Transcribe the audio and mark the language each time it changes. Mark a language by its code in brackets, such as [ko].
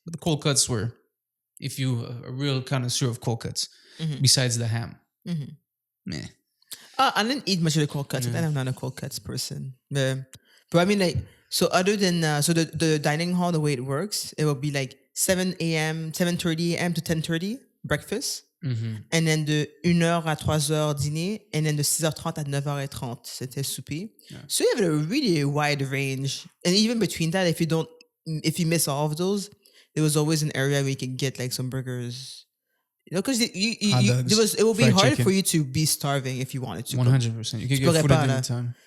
[en] But the cold cuts were, if you a real connoisseur of cold cuts, besides the ham. Meh. I didn't eat much of the cold cuts. Yeah. I'm not a cold cuts person. But I mean, like, so other than, the dining hall, the way it works, it will be like 7 a.m., 7:30 a.m. to 10:30, breakfast. And then [fr] de 1h à 3h dîner, [en] and then [fr] de 6h30 à 9h30, c'était souper. [en] Yeah. So you have a really wide range. And even between that, if you miss all of those, there was always an area where you can get like some burgers. You know, because it will be hard chicken. For you to be starving if you wanted to. 100%. You can get food at any time.